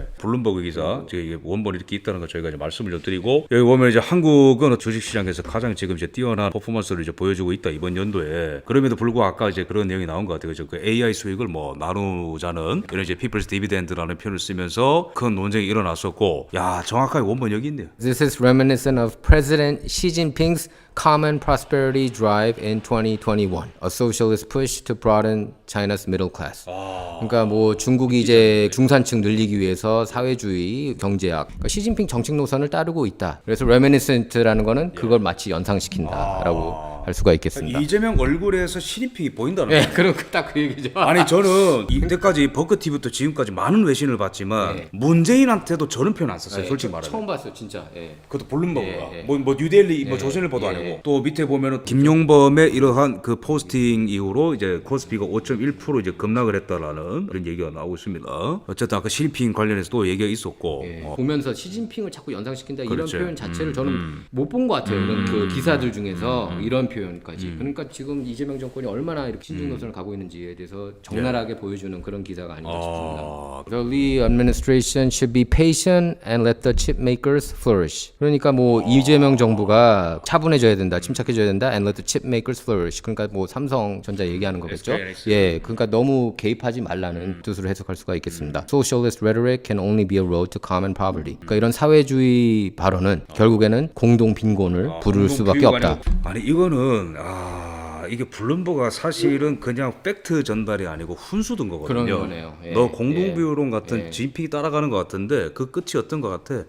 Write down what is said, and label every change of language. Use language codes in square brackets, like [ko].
[ko] 블룸버그 기사 이게 원본이 이렇게 있다는 거 저희가 이제 말씀을 좀 드리고 여기 보면 이제 한국은 주식시장에서 가장 지금 이제 뛰어난 퍼포먼스를 이제 보여주고 있다 이번 연도에. 그럼에도 불구하고 아까 이제 그런 내용이 나온 것 같아요. 그죠? 그 AI 수익을 뭐 나누자는 이런 이제 [en] People's Dividend [ko] 라는 표현을 쓰면서 큰 논쟁이 일어났었고, 야 정확하게 원본 여기 있네요. [en] This is reminiscent of President Xi Jinping's Common Prosperity Drive in 2021, a socialist push to broaden China's middle class. [ko] 그러니까 뭐 중국이 이제 중산층 늘리기 위해서 사회주의 경제학, 그러니까 시진핑 정책 노선을 따르고 있다. 그래서 reminiscent라는 거는 그걸 마치 연상시킨다라고 할 수가 있겠습니다. 이재명 얼굴에서 시진핑이 보인다는 예, 거예요. 그럼 딱 그 얘기죠. 아니 저는 이때까지 버크TV부터 지금까지 많은 외신을 봤지만 문재인한테도 저런 표현 안 썼어요. 솔직히 말하면. 처음 봤어요, 진짜. 예. 그것도 블룸버그가 예, 예. 뭐 뉴델리 뭐 조선일보도 아니고 또 밑에 보면은 김용범의 이러한 그 포스팅 이후로 이제 코스피가 5.1% 이제 급락을 했다라는 그런 얘기가 나오고 있습니다. 어쨌든 아까 시진핑 관련해서 또 얘기가 있었고 보면서 시진핑을 자꾸 연상시킨다 그렇죠. 이런 표현 자체를 저는 못 본 것 같아요. 이런 그 기사들 중에서 이런 표현까지. 그러니까 지금 이재명 정권이 얼마나 이렇게 신중 노선을 가고 있는지에 대해서 적나라하게 보여주는 그런 기사가 아닌가 싶습니다. [en] The Lee administration should be patient and let the chip makers flourish. [ko] 그러니까 뭐 이재명 정부가 차분해져야 된다, 침착해져야 된다, [en] and let the chip makers flourish. [ko] 그러니까 뭐 삼성전자 얘기하는 거겠죠. 예, 그러니까 너무 개입하지 말라는 뜻으로 해석할 수가 있겠습니다. [en] Socialist rhetoric can only be a road to common poverty. [ko] 그러니까 이런 사회주의 발언은 결국에는 공동 빈곤을 부를 수밖에 없다. 아니 이거는 이게 블룸버그가 사실은 그냥 팩트 전달이 아니고 훈수 둔 거거든요. 그런 거네요. 예, 너 공동비율론 같은 진픽이 따라가는 것 같은데 그 끝이 어떤 것 같아?